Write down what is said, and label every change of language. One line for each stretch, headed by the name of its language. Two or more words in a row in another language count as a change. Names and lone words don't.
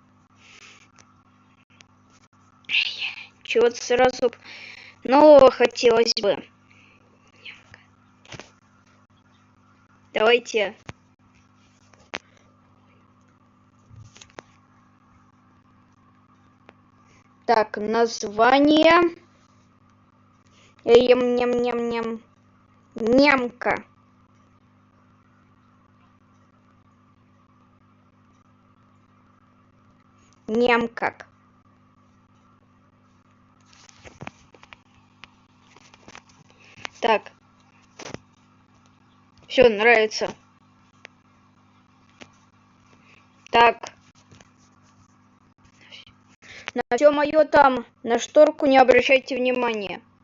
Russian: Чего-то сразу нового хотелось бы. Давайте. Так, название. Ням-ням-ням-ням. Нямка. Нямкак. Так. Все, нравится. Так. На все мое там, на шторку не обращайте внимания.